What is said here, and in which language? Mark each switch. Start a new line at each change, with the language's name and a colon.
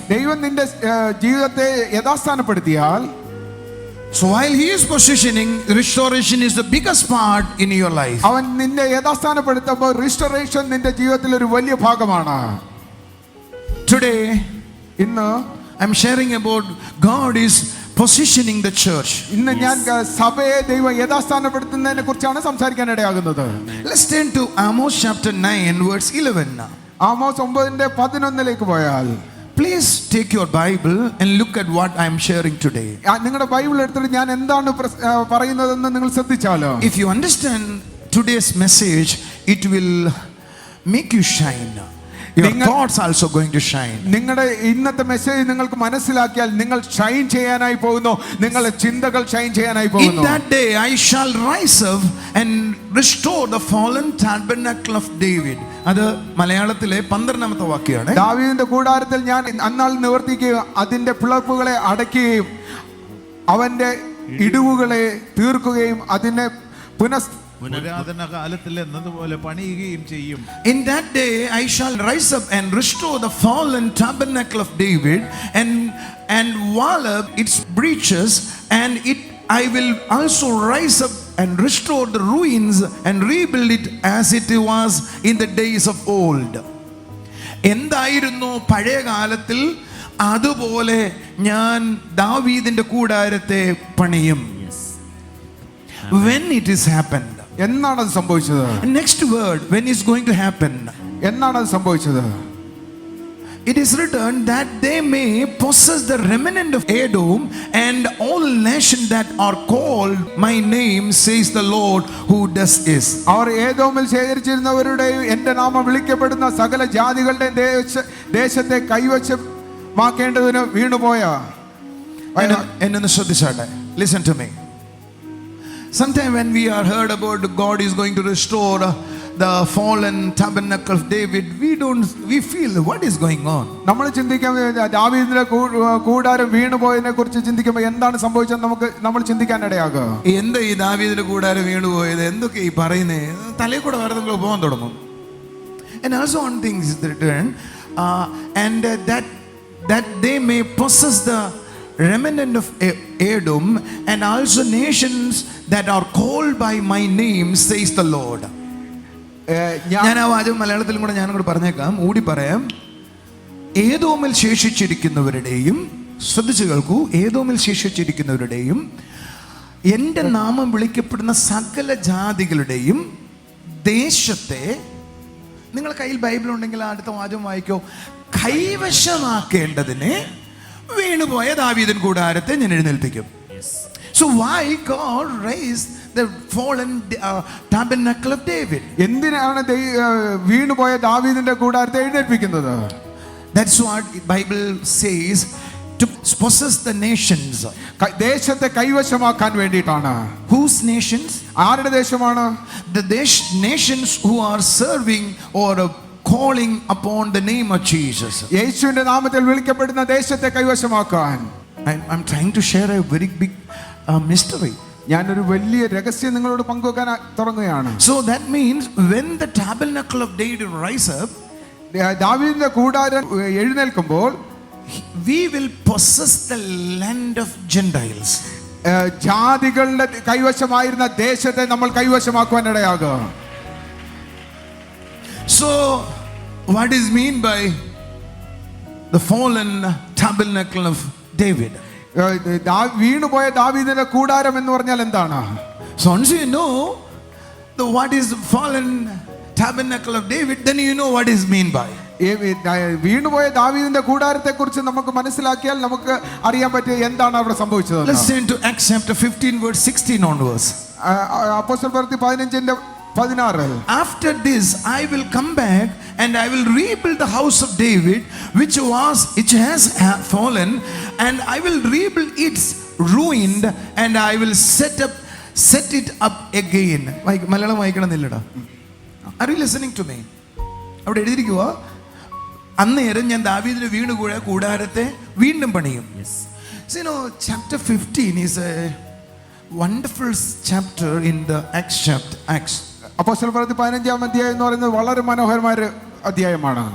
Malayalam: ദൈവം നിന്റെ ജീവിതത്തെ യഥാസ്ഥാനപ്പെടുത്തിയാൽ,
English: so while he is positioning, restoration is the biggest part in your life.
Malayalam: അവൻ നിന്നെ യഥാസ്ഥാനപ്പെടുത്തുമ്പോൾ റിസ്റ്റോറേഷൻ നിന്റെ ജീവിതത്തിൽ ഒരു വലിയ ഭാഗമാണ്.
English: Today
Malayalam: ഇന്ന്
English: I'm sharing about God is positioning the church.
Malayalam: ഇന്ന് ഞാൻ സഭയെ ദൈവം യഥാസ്ഥാനപ്പെടുത്തുന്നതിനെ കുറിച്ചാണ് സംസാരിക്കാൻ ഇടയാകുന്നത്.
English: Let's turn to Amos chapter 9 verse 11.
Malayalam: Amos 9:11 പോയാൽ,
English: please take your Bible and look at what I'm sharing today.
Malayalam: നിങ്ങളുടെ ബൈബിൾ എടുത്തിട്ട് ഞാൻ എന്താണ് പറയുന്നതെന്ന് നിങ്ങൾ ശ്രദ്ധിച്ചാലോ.
English: If you understand today's message, it will make you shine. Your thoughts also going to shine.
Malayalam: നിങ്ങളുടെ ഇന്നത്തെ message നിങ്ങൾക്ക് മനസ്സിലാക്കിയാൽ നിങ്ങൾ ഷൈൻ ചെയ്യാനായി പോകുന്നു, നിങ്ങളുടെ ചിന്തകൾ ഷൈൻ ചെയ്യാനായി പോകുന്നു.
English: In that day I shall rise up and restore the fallen tabernacle of David.
Malayalam: അത് മലയാളത്തിലെ 12ാമത്തെ വാക്യമാണ്. ദാവീദിന്റെ കൂടാരത്തിൽ ഞാൻ അന്നാൾ നിവർത്തിക്കുകയും അതിന്റെ പിളർപ്പുകളെ അടയ്ക്കുകയും അവന്റെ ഇടിവുകളെ തീർക്കുകയും അതിനെ പുനരാതന കാലത്തിൽ എന്നതുപോലെ പണിയുകയും ചെയ്യും.
English: In that day I shall rise up and restore the fallen tabernacle of David and wall up its breaches, and I will also rise up and restore the ruins and rebuild it as it was in the days of old.
Malayalam: എന്തായിരുന്നു പഴയ കാലത്തിൽ അതുപോലെ ഞാൻ ദാവീദിന്റെ കൂടാരത്തെ പണിയും.
English: When it is happened,
Malayalam: എന്നാണ് അത് സംഭവിച്ചത്?
English: next word, when is going to happen,
Malayalam: എന്നാണ് അത് സംഭവിച്ചത്?
English: it is written that they may possess the remnant of Edom and all nations that are called my name, says the Lord who does this.
Malayalam: അവർ ഏദോമിൽ ശേഖരിച്ചിരുന്നവരുടെയും എന്റെ നാമം വിളിക്കപ്പെടുന്ന സകല ജാതികളുടെ ദേശത്തെ കൈവശമാക്കേണ്ടതിന് വീണുപോയ. എന്നൊന്ന് ശ്രദ്ധിച്ചാട്ടെ.
English: Listen to me. Sometime when we are heard about God is going to restore the fallen tabernacle of David, we feel what is going on.
Malayalam: നമ്മൾ ചിന്തിക്കുമ്പോൾ ദാവീദിന്റെ കൂടാരം വീണുപോയതിനെ കുറിച്ച് ചിന്തിക്കുമ്പോൾ എന്താണ് സംഭവിച്ചത് നമ്മൾ ചിന്തിക്കാൻ ഇടയാകുക. എന്താ ഈ ദാവീദിന്റെ കൂടാരം വീണുപോയത്, എന്തൊക്കെ ഈ പറയുന്നത്, തലയിൽ കൂടെ വേറെ പോകാൻ തുടങ്ങും.
English: And also one thing is written, and that they may possess the remnant of Edom and also nations that are called by my name, says the Lord.
Malayalam: ഞാൻ ആ വാചകം മലയാളത്തിലും കൂടെ ഞാനും കൂടെ പറഞ്ഞേക്കാം, ഊടി പറയാം. ഏദോമിൽ ശേഷിച്ചിരിക്കുന്നവരുടെയും, ശ്രദ്ധിച്ചു കേൾക്കൂ, ഏദോമിൽ ശേഷിച്ചിരിക്കുന്നവരുടെയും എൻ്റെ നാമം വിളിക്കപ്പെടുന്ന സകല ജാതികളുടെയും ദേശത്തെ, നിങ്ങളുടെ കയ്യിൽ ബൈബിൾ ഉണ്ടെങ്കിൽ അടുത്ത വാചകം വായിക്കോ, കൈവശമാക്കേണ്ടതിന് വീണുപോയ ദാവീദിൻ കൂടാരത്തെ ഞാൻ എഴുന്നേൽപ്പിക്കും.
English: So why God raised the fallen tabernacle of David?
Malayalam: എന്തിനാണ് വീണുപോയ ദാവീദിന്റെ കൂടാരത്തെ എഴുന്നേൽപ്പിക്കുന്നത്?
English: That's what Bible says, to possess the nations.
Malayalam: ദേശത്തെ കൈവശമാക്കാൻ വേണ്ടിയിട്ടാണ്.
English: Whose nations?
Malayalam: ആരുടെ ദേശമാണ്?
English: The nations who are serving or calling upon the name of Jesus.
Malayalam: യേശുവിന്റെ നാമത്തിൽ വിളിക്കപ്പെടുന്ന ദേശത്തെ കൈവശമാക്കാൻ.
English: I'm trying to share a very big mystery.
Malayalam: ഞാനൊരു വലിയ രഹസ്യം നിങ്ങളോട് പങ്കുവെക്കാൻ തുടങ്ങുകയാണ്.
English: So that means when the tabernacle of David rise up,
Malayalam: ദാവീദിന്റെ കൂടാരം എഴുന്നേൽക്കുമ്പോൾ
English: we will possess the land of Gentiles.
Malayalam: ജാതികളുടെ കൈവശമായിരുന്ന ദേശത്തെ നമ്മൾ കൈവശമാക്കുവാൻ ഇടയാകും.
English: So what is mean by the fallen tabernacle of David?
Malayalam: വീണുപോയ ദാവീദിന്റെ കൂടാരം എന്ന് പറഞ്ഞാൽ എന്താണ്?
English: So once you know what is the fallen tabernacle of David, then you know what is mean by.
Malayalam: വീണുപോയ ദാവീദിന്റെ കൂടാരത്തെ കുറിച്ച് നമുക്ക് മനസ്സിലാക്കിയാൽ നമുക്ക് അറിയാൻ പറ്റിയ എന്താണ് അവിടെ സംഭവിച്ചത്.
English: Let's turn to Acts chapter 15 verse 16 onwards.
Malayalam: അപ്പോസ്തല പ്രവൃത്തി 15:16.
English: After this I will come back and I will rebuild the house of David which has fallen, and I will rebuild its ruined, and I will set it up again.
Malayalam: Malayalam വായിക്കണമെന്നില്ലടാ.
English: Are you listening to me?
Malayalam: അവിടെ എഴുതിയിരിക്കുക, അന്നേരം ഞാൻ ദാവീദിന്റെ വീണുകൂഴ കൂടാരത്തെ വീണ്ടും പണിയും.
English: So you know, chapter 15 is a wonderful chapter in the Acts.
Malayalam: അപ്പോസ്തല പ്രവൃത്തി 15-ാം അധ്യായം എന്ന് പറയുന്നത് വളരെ മനോഹരമായ ഒരു അധ്യായമാണ്.